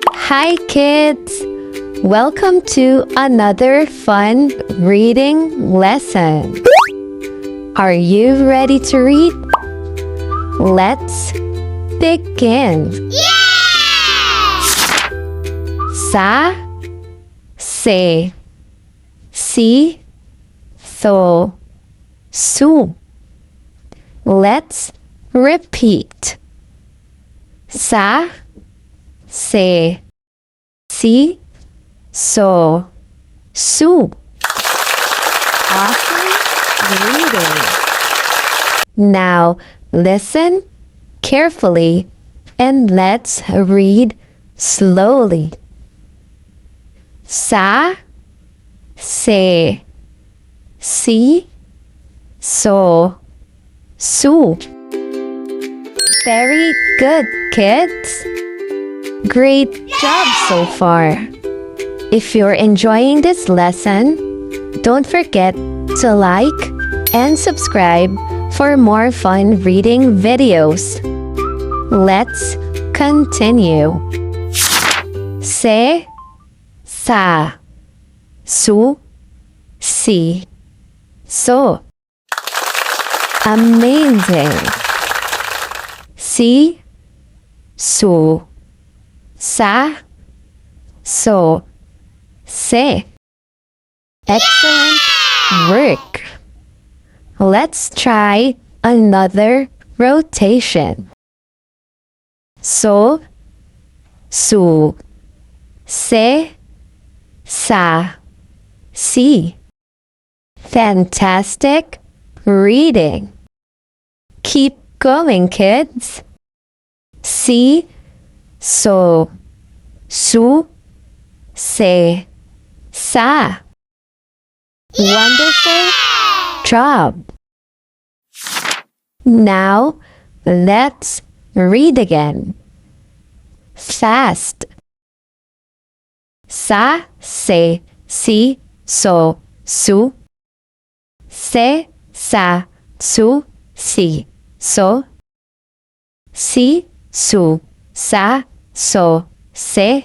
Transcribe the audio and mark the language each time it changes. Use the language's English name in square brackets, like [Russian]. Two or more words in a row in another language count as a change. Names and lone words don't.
[English] Hi kids! Welcome to another fun reading lesson. Are you ready to read? Let's begin. Sa, se, si, so, su. Let's repeat. Sa, se, si, so, su. Awesome reading. Now listen carefully and let's read slowly. Sa, se, si, so, su. Very good, kids. Great job so far. If you're enjoying this lesson, don't forget to like and subscribe for more fun reading videos. Let's continue. Se, sa, su, si, so. Amazing. Si, su, sa, so, se. Excellent work. Let's try another rotation. So, su, se, sa, si. Fantastic reading. Keep going, kids. Si, so, su, se, sa. Wonderful job. Now, let's read again. Fast. Sa, se, si, so, su. Se, sa, su, si, so. Si, su, sa, so, se.